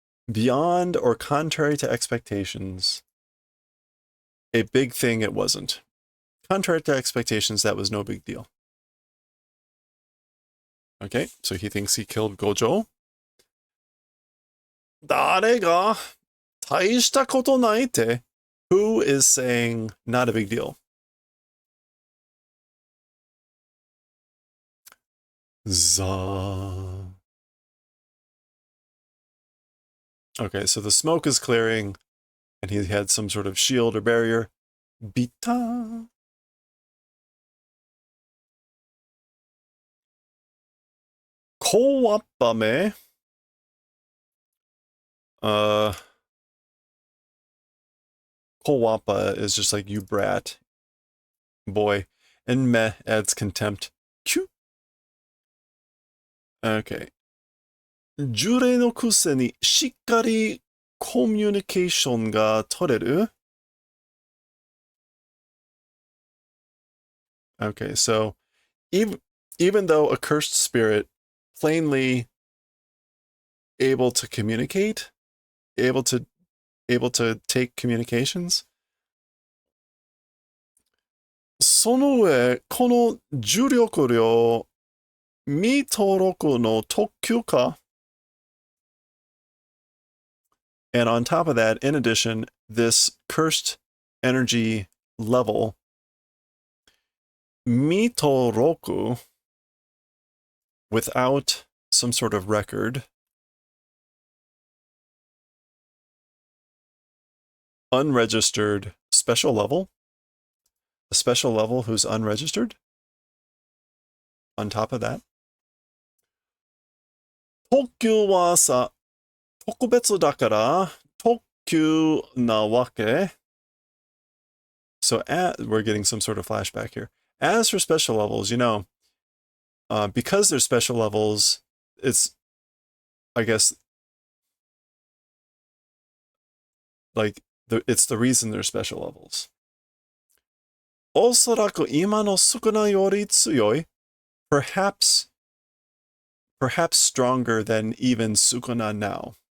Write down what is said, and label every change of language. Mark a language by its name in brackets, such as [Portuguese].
[English] Beyond or contrary to expectations. A big thing it wasn't. Contrary to expectations, that was no big deal. Okay, so he thinks he killed Gojo. [Japanese] 誰が大したことないって? [English] Who is saying not a big deal? Za. Okay, so the smoke is clearing, and he had some sort of shield or barrier. Bita. Kowapame. Kowappa is just like, you brat. Boy. And meh adds contempt. Cute. Okay. [Japanese] 呪霊のくせにしっかりコミュニケーションが取れる? [English] Okay, so even though a cursed spirit plainly able to communicate, able to take communications, [Japanese] その上、この重力量、未登録の特急か? [English] And on top of that, in addition, this cursed energy level, mitoroku, without some sort of record, unregistered special level, a special level who's unregistered, on top of that. [Japanese] 特急はさ、特別だから、特急なわけ? [English] So we're getting some sort of flashback here. As for special levels, because they're special levels, it's, I guess, like, it's the reason they're special levels. [Japanese] おそらく今のスクナより強い, [English] perhaps stronger than even Sukuna now.